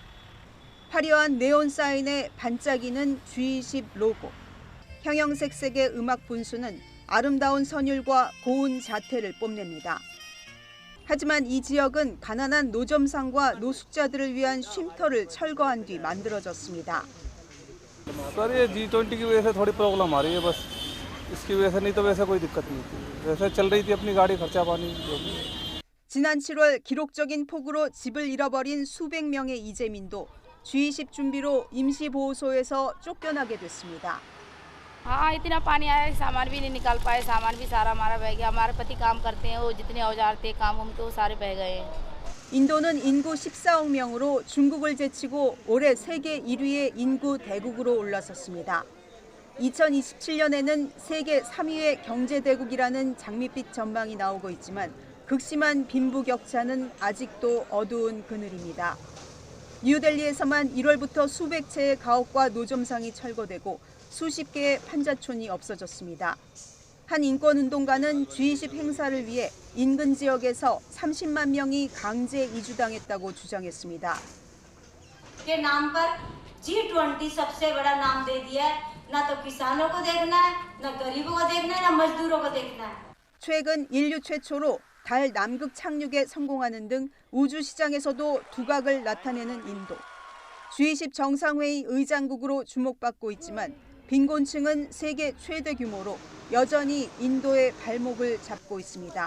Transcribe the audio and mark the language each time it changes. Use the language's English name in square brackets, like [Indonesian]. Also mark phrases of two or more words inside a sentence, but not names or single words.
[Korean] 화려한 네온 사인에 반짝이는 G20 로고. 형형색색의 음악 분수는 아름다운 선율과 고운 자태를 뽐냅니다. 하지만 이 지역은 가난한 노점상과 노숙자들을 위한 쉼터를 철거한 뒤 만들어졌습니다. [Hindi] सर ये G20 की वजह से थोड़ी प्रॉब्लम आ रही है बस इसकी वजह से नहीं तो वैसे कोई दिक्कत नहीं थी वैसे चल रही थी अपनी गाड़ी खर्चा पानी जो भी [Korean] 지난 7월 기록적인 폭우로 집을 잃어버린 수백 명의 이재민도 G20 준비로 임시보호소에서 쫓겨나게 됐습니다. [Hindi] हाँ इतना पानी आया सामान भी नहीं निकाल पाए सामान भी सारा हमारा बह गया हमारे पति काम करते हैं वो जितने औजार थे काम उम के वो सारे बह गए हैं। [Korean] 인도는 인구 14억 명으로 중국을 제치고 올해 세계 1위의 인구 대국으로 올라섰습니다. 2027년에는 세계 3위의 경제대국이라는 장밋빛 전망이 나오고 있지만 극심한 빈부격차는 아직도 어두운 그늘입니다. 뉴델리에서만 1월부터 수백 채의 가옥과 노점상이 철거되고 수십 개의 판자촌이 없어졌습니다. 한 인권운동가는 G20 행사를 위해 인근 지역에서 30만 명이 강제 이주당했다고 주장했습니다. [Hindi] के नाम पर G20 सबसे बड़ा नाम दे दिया है ना तो किसानों को देखना है ना गरीबों को देखना है ना मजदूरों को देखना है. [Korean] 최근 인류 최초로 달 남극 착륙에 성공하는 등 우주 시장에서도 두각을 나타내는 인도. G20 정상회의 의장국으로 주목받고 있지만 빈곤층은 세계 최대 규모로 여전히 인도의 발목을 잡고 있습니다.